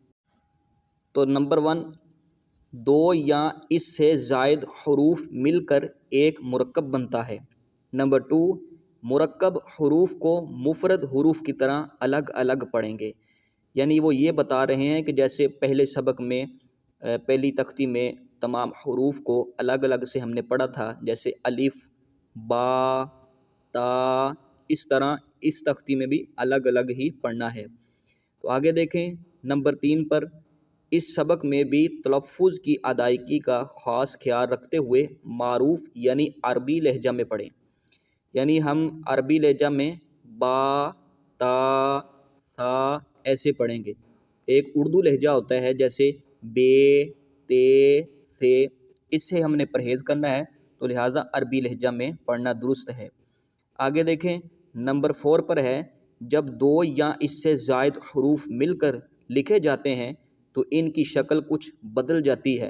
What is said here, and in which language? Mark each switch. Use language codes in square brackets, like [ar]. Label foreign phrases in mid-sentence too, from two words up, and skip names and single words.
[ur] تو نمبر 1، 2 یا اس سے زائد حروف مل کر ایک مرکب بنتا ہے۔ نمبر 2، مرکب حروف کو مفرد حروف کی طرح الگ الگ پڑھیں گے۔ یعنی وہ یہ بتا رہے ہیں کہ جیسے پہلے سبق میں پہلی تختی میں تمام حروف کو الگ الگ سے ہم نے پڑھا تھا، جیسے الف، با، تا، اس طرح اس تختی میں بھی الگ الگ ہی پڑھنا ہے۔ تو آگے دیکھیں نمبر 3 پر، اس سبق میں بھی تلفظ کی ادائیگی کا خاص خیال رکھتے ہوئے معروف یعنی عربی لہجہ میں پڑھیں۔ یعنی ہم عربی لہجہ میں با، تا، سا ایسے پڑھیں گے۔ ایک اردو لہجہ ہوتا ہے جیسے بے، تے، سے، اس سے ہم نے پرہیز کرنا ہے، تو لہٰذا عربی لہجہ میں پڑھنا درست ہے۔ آگے دیکھیں نمبر 4 پر ہے، جب 2 یا اس سے زائد حروف مل کر لکھے جاتے ہیں تو ان کی شکل کچھ بدل جاتی ہے۔